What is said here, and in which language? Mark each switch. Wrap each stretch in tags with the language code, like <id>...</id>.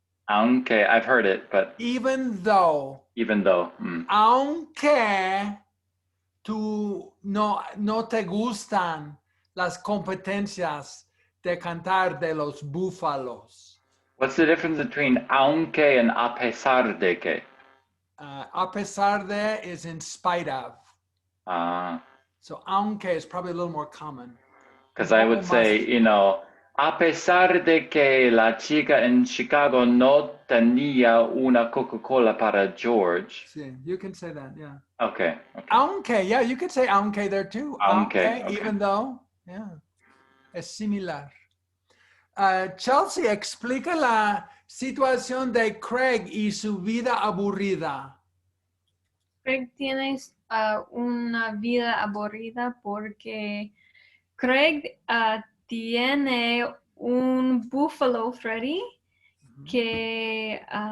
<en>Aunque, I've heard it, but even though,</en> <es>aunque tú no te gustan las competencias de cantar de los búfalos.</es> <en>What's the difference between aunque and a pesar de que? A pesar de is in spite of. So aunque is probably a little more common. Because I would say,</en> <es>A pesar de que la chica en Chicago no tenía una Coca-Cola para George.</es> <en>Sí, you can say that, yeah. Okay. Aunque, yeah, you could say aunque there too. Aunque, okay. Even though, yeah.</en> <es>Es similar. Chelsea, explica la situación de Craig y su vida aburrida. Craig tiene una vida aburrida porque Craig tiene un búfalo, Freddy, que</es>